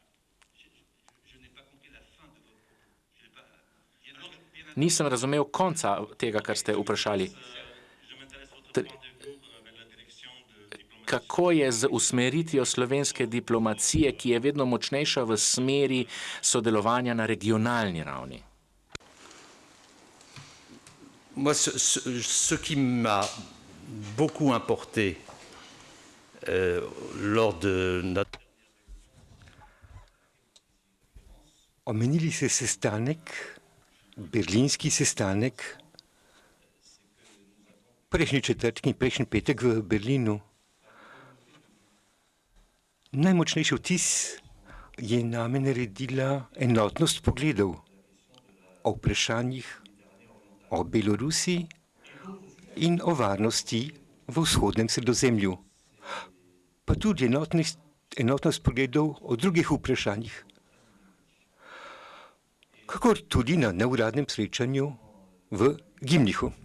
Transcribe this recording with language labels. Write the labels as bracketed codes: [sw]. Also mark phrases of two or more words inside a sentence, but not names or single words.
[sl] Nisem razumel konca tega, kar ste vprašali. Kako je z usmeritvijo slovenske diplomacije, ki je vedno močnejša v smeri sodelovanja na regionalni ravni? [fr] Moi, ce qui m'a beaucoup importé lors de notre... [sl] Omenili ste sestanek, berlinski sestanek, prejšnji četrtek in prejšnji petek v Berlinu. Najmočnejši vtis je name naredila enotnost pogledov o vprašanjih o Belorusiji in o varnosti v vzhodnem Sredozemlju, pa tudi enotnost pogledov o drugih vprašanjih, kakor tudi na neuradnem srečanju v Gimnichu.